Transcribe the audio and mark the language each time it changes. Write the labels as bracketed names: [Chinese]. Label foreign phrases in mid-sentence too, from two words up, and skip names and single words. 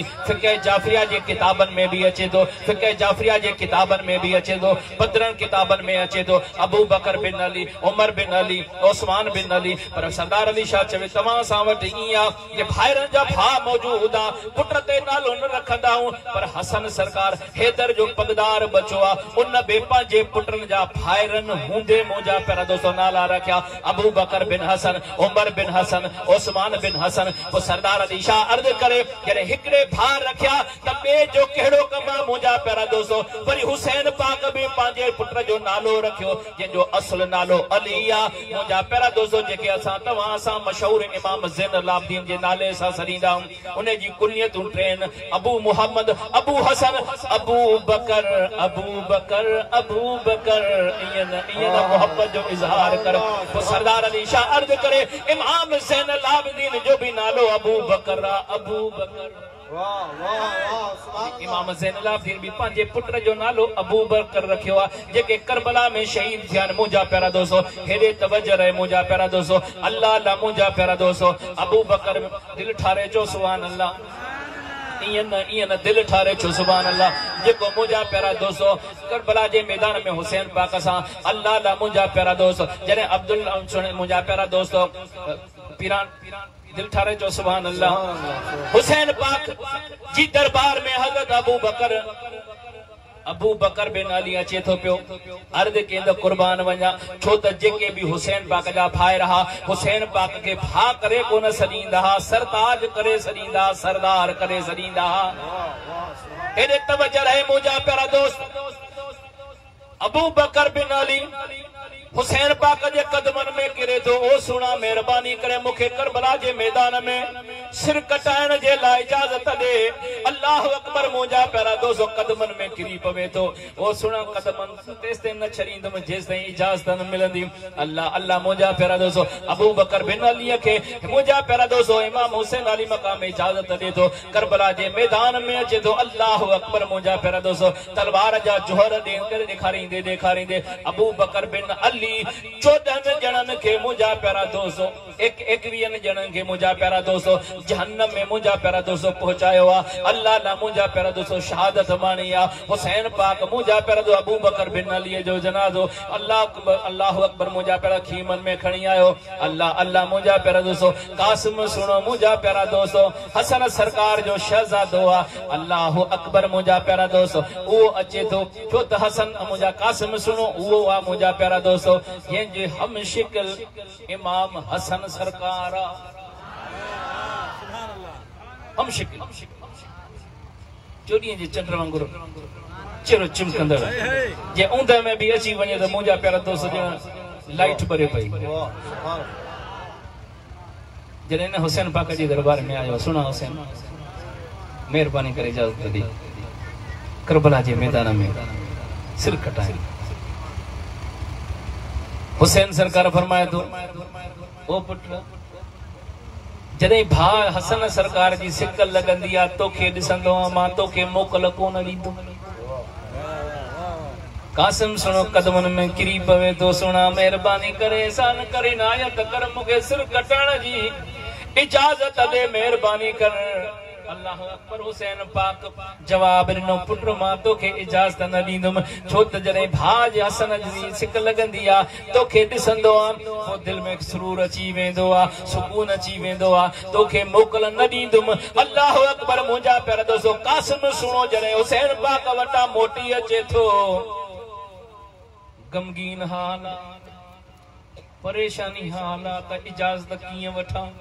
[Sindhi] फिक़ह जाफरिया जे किताबन में भी अचे थो फिक़ह जाफरिया जे किताबन में भी अचे थो 15 किताबन में अचे थो अबू बकर बिन अली उमर बिन अली उस्मान बिन अली। पर सरदार अली शाह चवे तव्हां सां वटि इया जे भाइरन जा मौजूद आ पुट ते नालो न रखंदा हूं पर हसन सरकार हैदर जो पगदार बचो आ उन बे पंहिंजे पुटन जा भाइरन हूंदे मुंहिंजा प्यारा दोस्तों नाला रखिया अबू बकर बिन हसन उमर बिन हसन उस्मान बिन हसन। वो सरदार अली शाह अर्ज करे जॾहिं हिकिड़े भाउ रखिया त ॿिए जो कहिड़ो कम आहे मुंहिंजा प्यारा दोस्तों वरी हुसैन पाक बि पंहिंजे पुट जो नालो रखियो जंहिंजो असुल नालो अली आ। मुंहिंजा प्यारा दोस्तों जेके असां तव्हां सां मशहूर इमाम ज़ैनुल आबिदीन जे नाले सां सरींदा उन जी कुनियतूं ट्रेन अबू मुहम्मद अबू हसन अबू बकर अबू बकर अबू बकर ईअं मोहब्बत जो इज़हार कर। तो सरदार अली शाह अर्ज करे इमाम ज़ैनुल आबिदीन जो भी नालो अबू बकर अबू बकर इमाम ज़ैनुल आबिदीन भी पंहिंजे पुट जो नालो अबू बकर रखियो आहे जेके करबला में शहीद थिया मुंहिंजा प्यारा दोस्तों हेॾे तवजो रहे मुंहिंजा प्यारा दोस्तों [Arabic] الله الله [Sindhi] मुंहिंजा प्यारा दोस्तों अबू बकर दिल ठारे चो [Arabic] سبحان الله [Sindhi] ईअं न दिल ठारे चो [Arabic] سبحان الله [Sindhi] जेको मुंहिंजा प्यारा दोस्तों करबला जे मैदान में हुसैन पाक सां [Arabic] الله الله [Sindhi] मुंहिंजा प्यारा दोस्त जॾहिं अब्दुल मुंहिंजा प्यारा दोस्तों पीरान दिल ठारे चो [Arabic] سبحان الله [Sindhi] हुसैन पाक जी दरबार में हज़रत अबू बकर बिन अली अचे थो पियो अर्ज केंद कुर्बान वञा छो त जेके भी हुसैन पाक जा भाई रहा हुसैन पाक के भा करे कोन सॾींदा सरताज करे सॾींदा सरदार करे सॾींदा। हेॾे तवजो रहे मुंहिंजा प्यारा दोस्त अबू बकर बिन अली हुसैन पाक जे कदमन में गिरे तो ओ सुना मेहरबानी करे मुखे करबला जे मैदान में सिर कटाइण जे लाइ इजाजत दे। [Arabic] الله أكبر [Sindhi] मुंहिंजा प्यारा दोस्तो कदमन में गिरी पवे तो ओ सुना कदमन तेस ते न छड़ींदुमि जेस ताईं इजाजत न मिलंदी। [Arabic] الله الله [Sindhi] मुंहिंजा प्यारा दोस्तो अबू बकर बिन अली खे मुंहिंजा प्यारा दोस्तो इमाम हुसैन अली मकाम इजाजत दे तो करबला जे मैदान में अचे तो [Arabic] الله أكبر [Sindhi] मुंहिंजा प्यारा दोस्तो तलवार जा जोहर ॾेखारींदे अबू बकर बिन अली 14 ॼणनि खे मुंहिंजा प्यारा दोस्तो 21 ॼणनि खे मुंहिंजा प्यारा दोस्तो जहन्नम में मुंहिंजा प्यारा दोस्तो पहुचायो आहे। अल्लाह ला मुंहिंजा प्यारा दोस्तो शहादत माणी आहे। हुसैन पाक मुंहिंजा प्यारा दोस्त अबू बकर बिन अली जो जनाज़ो [Arabic] الله أكبر [Sindhi] मुंहिंजा प्यारा खीमन में खणी आयो। [Arabic] الله الله [Sindhi] मुंहिंजा प्यारा दोस्तो कासिम सुनो मुंहिंजा प्यारा दोस्तो हसन सरकार जो शहजादो आहे। [Arabic] الله أكبر [Sindhi] मुंहिंजा प्यारा दोस्तो उहो अचे थो छो त हसन मुंहिंजा कासिम सुनो उहो आहे मुंहिंजा प्यारा दोस्तो जंहिंजे हम शिकल इमाम हसन सरकार हम शिकल चोॾीअ जे चंड वांगुरु चिर चिमकंदड़ जे ऊंद में भी अची वञे त मुंहिंजा प्यारा दोस्त ॼण लाइट भरे पई। जॾहिं न हुसैन पाक जे दरबार में आयो सुना हुसैन मेहरबानी करे इजाजत दी करबला जे मैदान में सिर कटाए। हुसैन सरकार फरमाए तो ओ पुट जॾहिं भा हसन सरकार जी सिक लगंदी आहे तोखे ॾिसंदो मां तोखे मोकल कोन ॾींदुमि। कासिम सुनो कदमन में किरी पवे तो सुना मेहरबानी करे एहसान करे नायत कर मूंखे सिर कटण जी इजाजत दे मेहरबानी कर। [Arabic] الله أكبر [Sindhi] हुसैन पाक जवाब ॾिनो पुट मां तोखे इजाज़त न ॾींदुमि छो त जॾहिं भाउ जे हसन जी सिक लगंदी आहे तोखे ॾिसंदो आहे पोइ दिलि में सुरूर अची वेंदो आहे सुकून अची वेंदो आहे तोखे मोकल न ॾींदुमि। [Arabic] الله أكبر [Sindhi] मुंहिंजा प्यारा दोस्तो कासिम सुनो जॾहिं हुसैन पाक वटां मोटी अचे थो गमगीन हाल परेशानी हाल त इजाज़त कीअं वठां।